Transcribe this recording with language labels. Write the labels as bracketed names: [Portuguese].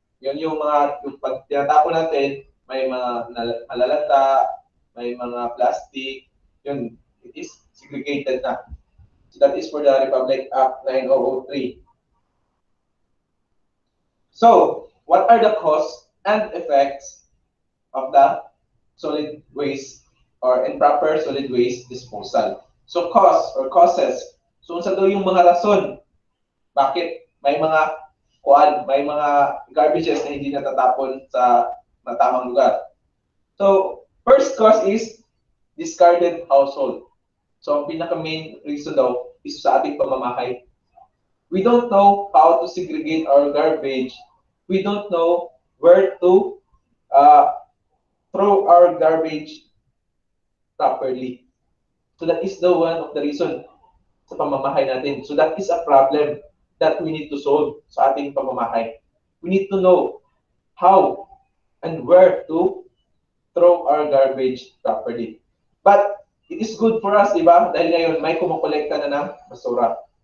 [Filipino] Yun yung mga, yung pag tinatapon natin, may mga malalata, may mga plastic, yun, [English] it is segregated [Filipino] na. [English] So that is for the Republic Act 9003. So, what are the causes and effects of the solid waste or improper solid waste disposal? So, causes. [Filipino] So, unsa daw yung mga rason bakit may mga may mga garbages na hindi natatapon sa matamang lugar. [English] So, first cause is discarded household. [Filipino] So, ang pinaka-main reason daw is sa ating pamamahay. [English] We don't know how to segregate our garbage. We don't know where to throw our garbage properly. So, that is the one of the reason [Filipino] sa pamamahay natin. [English] So, that is a problem that we need to solve [Filipino] sa ating pamamahay. [English] We need to know how and where to throw our garbage properly. But it is good for us, [Filipino] di ba? Dahil ngayon may kumukolekta na ng basura.